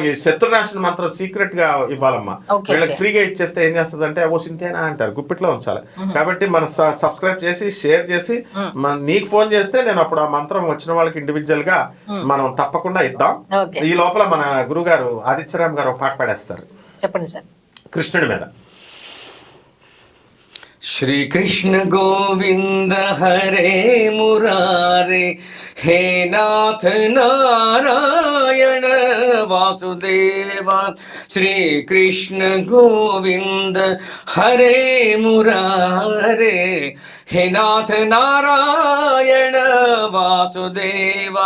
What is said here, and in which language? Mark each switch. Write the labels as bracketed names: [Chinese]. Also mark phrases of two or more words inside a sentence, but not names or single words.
[Telugu] ఈ శత్రునాశన మంత్రం సీక్రెట్ గా ఇవ్వాలమ్మా. వీళ్ళకి ఫ్రీగా ఇచ్చేస్తే ఏం చేస్తుంది అంటే, ఓ సింతేనా అంటారు, గుప్పిట్లో ఉంచాలి. కాబట్టి మనం సబ్స్క్రైబ్ చేసి షేర్ చేసి నీకు ఫోన్ చేస్తే నేను అప్పుడు ఆ మంత్రం వచ్చిన వాళ్ళకి ఇండివిజువల్ గా మనం తప్పకుండా ఇద్దాం. ఈ లోపల మన గురువు గారు ఆదిత్యరామ్ గారు ఒక పాట పాడేస్తారు. చెప్పండి సార్. కృష్ణుడి మీద. [Sanskrit] श्री कृष्ण गोविंद हरे मुरारे, हे नाथ नारायण वासुदेवा. श्री कृष्ण गोविंद हरे मुरारे, हे नाथ नारायण वासुदेवा.